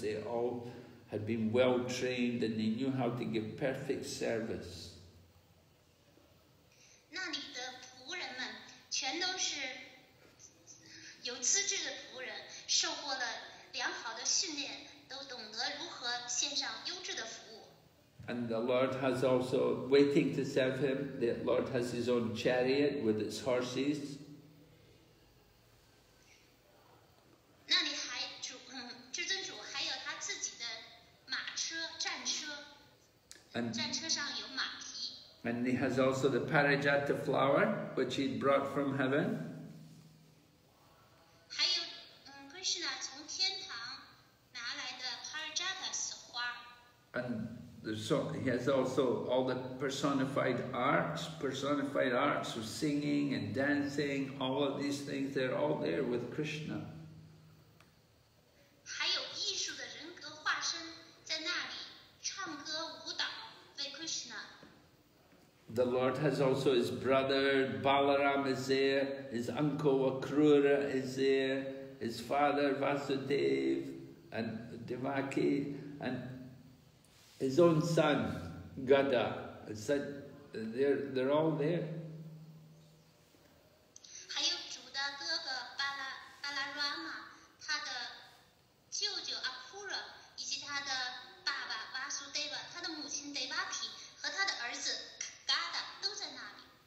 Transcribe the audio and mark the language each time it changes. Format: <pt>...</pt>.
<en>They all had been well trained and they knew how to give perfect service.</en> <zh>那里的仆人们全都是有资质的仆人，受过了良好的训练，都懂得如何献上优质的服务。</zh> <en>And the Lord has also, waiting to serve him, the Lord has his own chariot with its horses.</en> <zh>那里还至尊主还有他自己的马车、战车，战车上有马蹄。</zh> <en>And he has also the Parijata flower, which he brought from heaven.</en> <zh>还有Krishna 从天堂拿来的 Parijatas 花。</zh> <en>And he has also all the personified arts of singing and dancing, all of these things, they're all there with Krishna.</en> <zh>还有艺术的人格化身在那里唱歌舞蹈为 Krishna。</zh> <en>The Lord has also his brother Balaram is there, his uncle Akrura is there, his father Vasudev and Devaki, and his own son Gada. They're all there.</en> <zh>还有主的哥哥巴拉 Rama， 他的舅舅 Akura， 以及他的爸爸 Vasudeva， 他的母亲 Devaki 和他的儿子 Gada 都在那里。</zh>